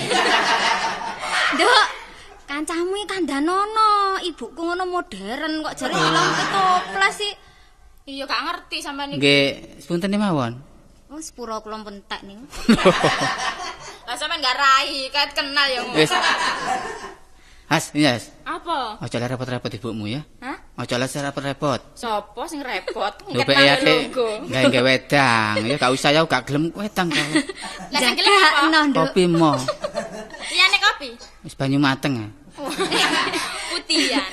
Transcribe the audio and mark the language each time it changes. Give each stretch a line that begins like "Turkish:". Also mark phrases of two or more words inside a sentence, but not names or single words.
Javanese: Nduk. Kancamu iki kandhanono. Ibuku ngono modern kok jare ilang ketoples sih. Iya gak ngerti sampean iki. Nggih, sepunten mawon. Oh, sepuro kula pentek ning. Lah sampean gak rai, ket kenal ya. Wis. Has, iya, Has. Apa? Aja lek repot-repot ibumu ya. Hah? Aja lek repot-repot. Sopo sing repot? Lho pek ate gawe wedang, ya gak usah ya gak gelem wedang kau. Lah sing gelem apa? Jakakno, Nduk. Kopi mo. Liyane kopi. Wis banyu mateng. Putihan.